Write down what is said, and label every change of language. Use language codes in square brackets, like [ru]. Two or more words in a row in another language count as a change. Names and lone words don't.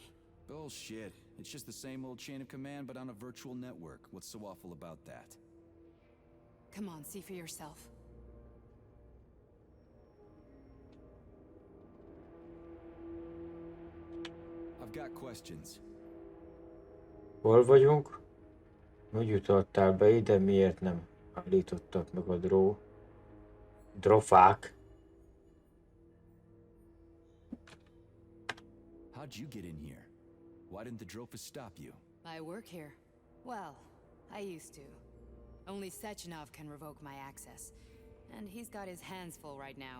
[en] Bullshit. It's just the same old chain of command, but on a virtual network. What's so awful about that? Come on, see for yourself. I've got questions. [hu] Hol vagyunk? Hogy jutottál be ide? Miért nem állítottak meg a drofák? [en] How'd you get in here? Why didn't the Drofus stop you? I work here. Well, I used to. Only Sechenov can revoke my access. And he's got his hands full right now.